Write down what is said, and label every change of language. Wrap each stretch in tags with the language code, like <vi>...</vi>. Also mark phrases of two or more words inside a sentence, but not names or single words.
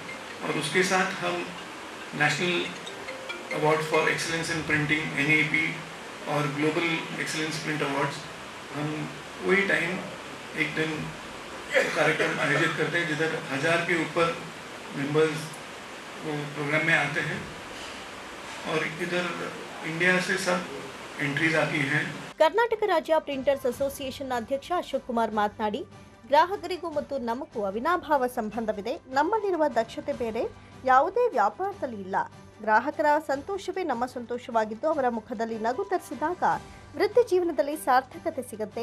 <hi>और उसके साथ हम नेशनल अवार्ड फॉर एक्सीलेंस इन प्रिंटिंग NAP और ग्लोबल एक्सीलेंस प्रिंट अवार्ड्स, हम वही टाइम एक दिन कार्यक्रम आयोजित करते हैं जिधर 1000 के ऊपर मेंबर्स वो प्रोग्राम में आते हैं. और इधर इंडिया से सब एंट्रीज आती हैं.</hi> <kn>ಕರ್ನಾಟಕ ರಾಜ್ಯ ಪ್ರಿಂಟರ್ಸ್ ಅಸೋಸಿಯೇಷನ್ ಅಧ್ಯಕ್ಷ ಅಶೋಕ್ ಕುಮಾರ್ ಮಾತನಾಡಿ, ಗ್ರಾಹಕರಿಗೂ ಮತ್ತು ನಮಗೂ ಅವಿನಾಭಾವ ಸಂಬಂಧವಿದೆ. ನಮ್ಮಲ್ಲಿರುವ ದಕ್ಷತೆ ಬೇರೆ ಯಾವುದೇ ವ್ಯಾಪಾರದಲ್ಲಿ ಇಲ್ಲ. ಗ್ರಾಹಕರ ಸಂತೋಷವೇ ನಮ್ಮ ಸಂತೋಷವಾಗಿದ್ದು, ಅವರ ಮುಖದಲ್ಲಿ ನಗು ತರಿಸಿದಾಗ ವೃತ್ತಿ ಜೀವನದಲ್ಲಿ ಸಾರ್ಥಕತೆ ಸಿಗುತ್ತೆ.</kn>